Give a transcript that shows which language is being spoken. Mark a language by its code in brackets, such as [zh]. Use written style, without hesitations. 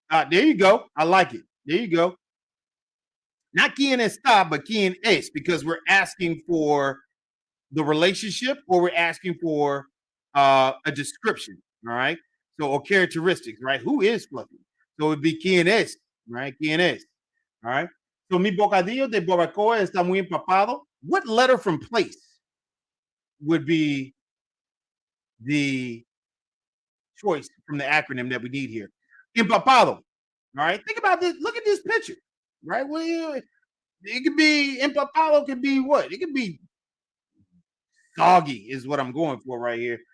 [en] There you go. I like it. There you go. Not quien está, but quien es, because we're asking for the relationship or we're asking for a description, all right? So, or characteristics, right? Who is Fluffy? So it'd be quien es, right? Quien es, all right? [es] So mi bocadillo de barbacoa está muy empapado. [en] What letter from place would be the choice from the acronym that we need here? Empapado, all right? Think about this. Look at this picture, right? Well, it could be empapado, could be what? It could be soggy is what I'm going for right here.